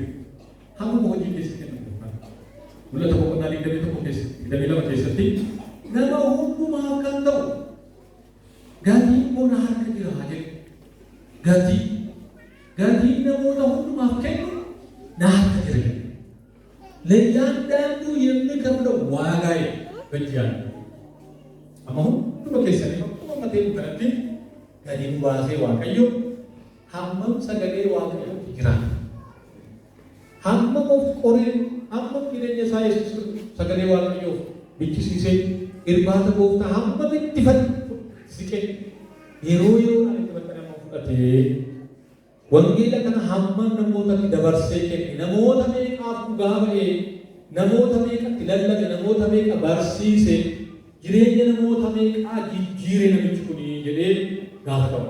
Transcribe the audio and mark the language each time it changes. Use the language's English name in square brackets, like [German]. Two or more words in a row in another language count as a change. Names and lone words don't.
[Oromo] Hamma hojii keessatti kennamu. Mul'ata boqonnaa 22 keessatti nama hundumaaf kan ta'u gatii bona harka jira haa jedhu. Gatii namoota hundumaaf kennu na harka jira. [Amharic] ለእያንዳንዱ የሚከፍለው ዋጋዬ በእጅ ያለ [Oromo] amma hunduma keessanii akkuma matee kanatti gadiin baasee waaqayyo hammam sagalee waaqayyootti jiraata. Hammam of qoree hammam jireenya isaa Yesuus sagalee waaqayyoof bichisiisee irbaata gooftaa hammam itti siqee yeroo itti bakka fudhatee wangeela kana hammam namootatti dabarsee kenne namoota meeqaaf dhugaa ba'ee namoota meeqatti lallabe namoota meeqa barsiise jireenya namoota meeqaa jijjiire namichi kun jedhee gaafatamu.